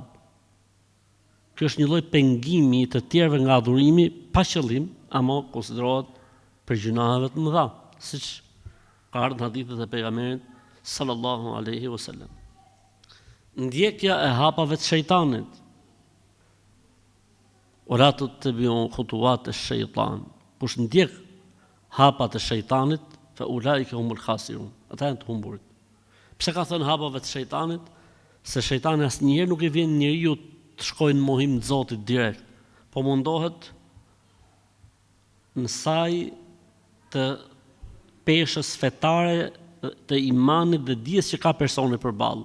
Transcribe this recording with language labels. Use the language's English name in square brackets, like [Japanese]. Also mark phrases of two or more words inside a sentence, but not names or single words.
[Albanian] Ky është një lloj pengimi të tjerëve nga adhurimi pa qëllim, ama konsiderohet për gjunaheve të mëdha, siç ka ardhur në hadithet e pejgamberit [Arabic] صلى الله عليه وسلم. [Albanian] Ndjekja e hapave të shejtanit. [Arabic] أورا تتبع خطوات الشيطان. [Albanian] Kush ndjek hapat e shejtanit, [Arabic] فأولئك هم الخاسرون. [Albanian] Ata janë të humburit. Pse ka thënë hapave të shejtanit? Se shejtani asnjëherë nuk i vjen njeriu të shkojnë në mohim të Zotit direkt, po mundohet në saj të peshës fetare të imanit dhe dijes që ka personi përballë.